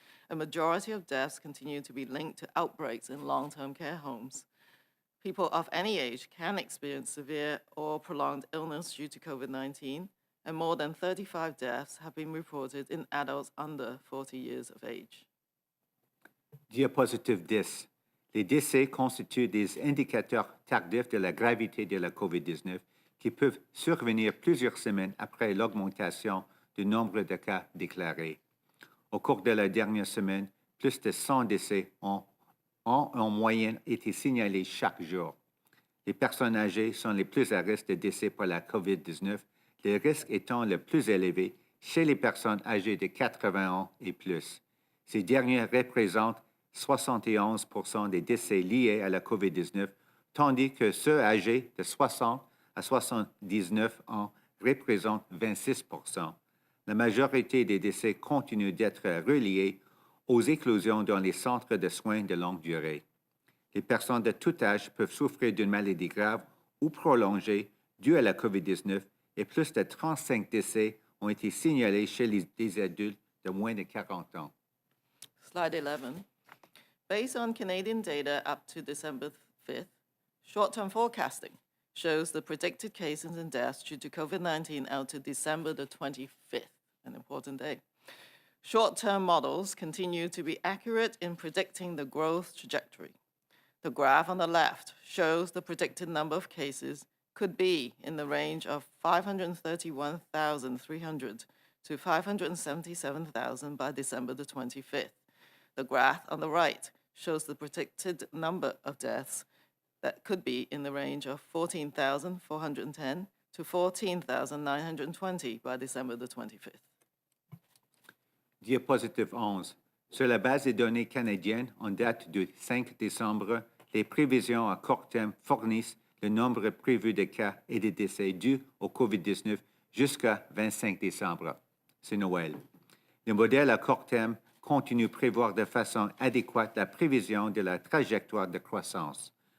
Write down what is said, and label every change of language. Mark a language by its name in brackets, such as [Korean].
[English] A majority of deaths continue to be linked to outbreaks in long-term care homes. People of any age can experience severe or prolonged illness due to COVID-19, and more than 35 deaths have been reported in adults under 40 years of age. [French] Diapositive 10. Les décès constituent des indicateurs tardifs de la gravité de la COVID-19 qui peuvent survenir plusieurs semaines après l'augmentation du nombre de cas déclarés. Au cours de la dernière semaine, plus de 100 décès ont en moyenne été signalés chaque jour. Les personnes âgées sont les plus à risque de décès par la COVID-19, le risque étant le plus élevé chez les personnes âgées de 80 ans et plus. Ces dernières représentent 71 % des décès liés à la COVID-19, tandis que ceux âgés de 60 à 79 ans représentent 26 %. La majorité des décès continuent d'être reliés aux éclosions dans les centres de soins de longue durée. Les personnes de tout âge peuvent souffrir d'une maladie grave ou prolongée due à la COVID-19 et plus de 35 décès ont été signalés chez les adultes de moins de 40 ans. [English] Slide 11. Based on Canadian data up to December 5th, short-term forecasting shows the predicted cases and deaths due to COVID-19 out to December the 25th, an important day. Short-term models continue to be accurate in predicting the growth trajectory. The graph on the left shows the predicted number of cases could be in the range of 531,300 to 577,000 by December the 25th. The graph on the right shows the predicted number of deaths that could be in the range of 14,410 to 14,920 by December the 25th. [French] Diapositive 11. Sur la base des données canadiennes en date du 5 décembre, les prévisions à court terme fournissent le nombre prévu de cas et de décès dus au COVID-19 jusqu'à 25 décembre. C'est Noël. Le modèle à court terme continue de prévoir de façon adéquate la prévision de la trajectoire de croissance.